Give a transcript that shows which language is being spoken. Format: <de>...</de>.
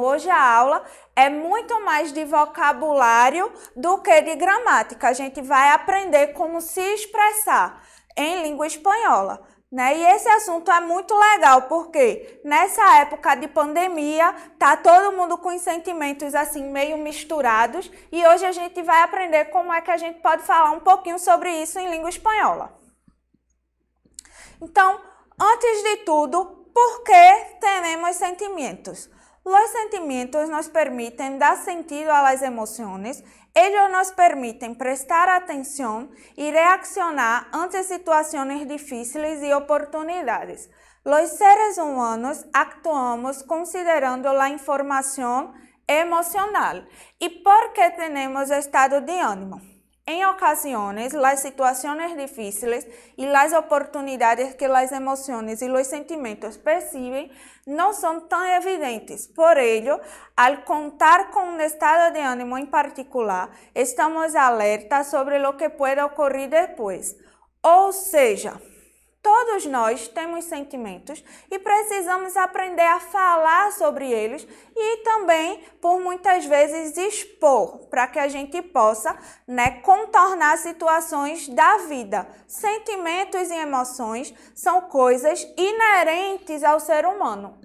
<pt>Hoje a aula é muito mais de vocabulário do que de gramática. A gente vai aprender como se expressar em língua espanhola, né? E esse assunto é muito legal porque nessa época de pandemia tá todo mundo com os sentimentos assim meio misturados e hoje a gente vai aprender como é que a gente pode falar um pouquinho sobre isso em língua espanhola.</pt> <es>Então, antes de tudo, ¿por qué tenemos sentimientos? Los sentimientos nos permiten dar sentido a las emociones, ellos nos permiten prestar atención y reaccionar ante situaciones difíciles y oportunidades. Los seres humanos actuamos considerando la información emocional. ¿Y por qué tenemos estado de ánimo? En ocasiones, las situaciones difíciles y las oportunidades que las emociones y los sentimientos perciben no son tan evidentes. Por ello, al contar con un estado de ánimo en particular, estamos alertas sobre lo que puede ocurrir después.</es> <pt>Ou seja, todos nós temos sentimentos e precisamos aprender a falar sobre eles e também, por muitas vezes, expor para que a gente possa, né, contornar situações da vida. Sentimentos e emoções são coisas inerentes ao ser humano.</pt>